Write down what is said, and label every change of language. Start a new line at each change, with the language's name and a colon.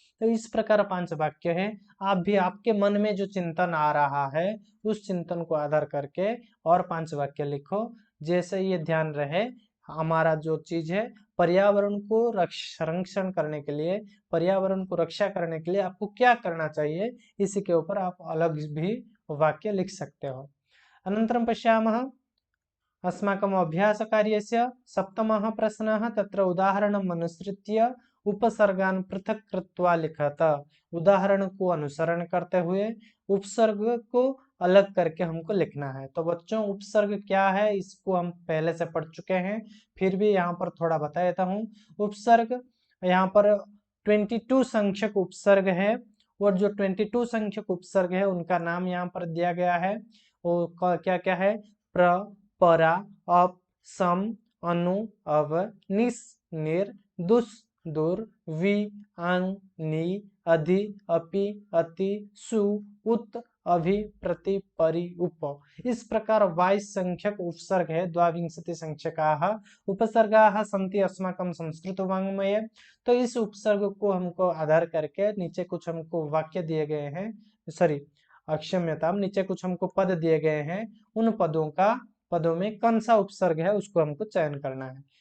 Hindi: तो इस प्रकार 5 वाक्य है। आप भी आपके मन में जो चिंतन आ रहा है उस चिंतन को आधार करके और 5 वाक्य लिखो। जैसे ये ध्यान रहे हमारा जो चीज है पर्यावरण को संरक्षण करने के लिए, पर्यावरण को रक्षा करने के लिए आपको क्या करना चाहिए, इसी के ऊपर आप अलग भी वाक्य लिख सकते हो।
Sanskrit: अनन्तरं पश्यामः अस्माकम् अभ्यासकार्यस्य 7मः प्रश्नः, तत्र उदाहरणम् अनुसृत्य उपसर्गान् पृथक कृत्वा लिखत।
Hindi: उदाहरण को अनुसरण करते हुए उपसर्ग को अलग करके हमको लिखना है। तो बच्चों उपसर्ग क्या है इसको हम पहले से पढ़ चुके हैं, फिर भी यहाँ पर थोड़ा बता देता हूँ। उपसर्ग यहाँ पर 22 संख्यक उपसर्ग है और जो 22 संख्यक उपसर्ग है उनका नाम यहाँ पर दिया गया है। वो क्या क्या है? प्र, परा, अप, सम, अनु, अव, निस, निर, दुस, दुर, वि, अंग, नि, अधि, अपि, अति, सु, उत, अभि, प्रति, परि, उप। इस प्रकार 22 संख्यक उपसर्ग है।
Sanskrit: द्वाविंशति संख्यकाः उपसर्गाः सन्ति अस्माकं संस्कृत वाङ्मये।
Hindi: तो इस उपसर्ग को हमको आधार करके नीचे कुछ हमको वाक्य दिए गए हैं, सॉरी क्षम्यताम, नीचे कुछ हमको पद दिए गए हैं। उन पदों में कौन सा उपसर्ग है उसको हमको चयन करना है।